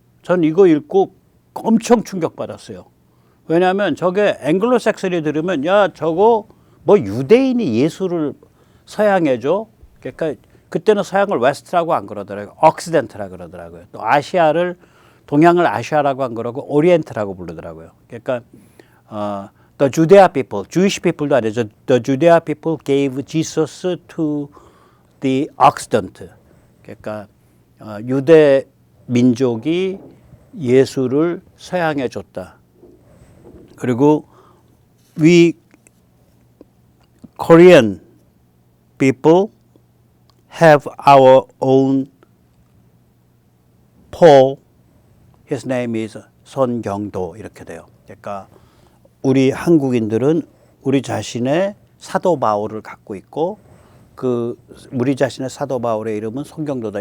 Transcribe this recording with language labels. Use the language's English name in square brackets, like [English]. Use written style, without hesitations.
[Korean] 전 이거 읽고 엄청 충격받았어요. 왜냐하면 저게 앵글로색슨이 들으면 야 저거 뭐 유대인이 예수를 서양에 줘? 그러니까 그때는 서양을 웨스트라고 안 그러더라고요. 억시덴트라 그러더라고요. 또 아시아를 동양을 아시아라고 안 그러고 오리엔트라고 부르더라고요. 그러니까 [English] the Judea people, Jewish people도 [Korean] 아니죠. [English] The Judea people gave Jesus to the Occident. [Korean] 그러니까 유대 민족이 예수를 서양에 줬다. [English] 그리고 we Korean people have our own Paul. His name is [Korean] 손경도 이렇게 돼요. 그러니까 우리 한국인들은 우리 자신의 사도 바울을 갖고 있고 그 우리 자신의 사도 바울의 이름은 손경도다.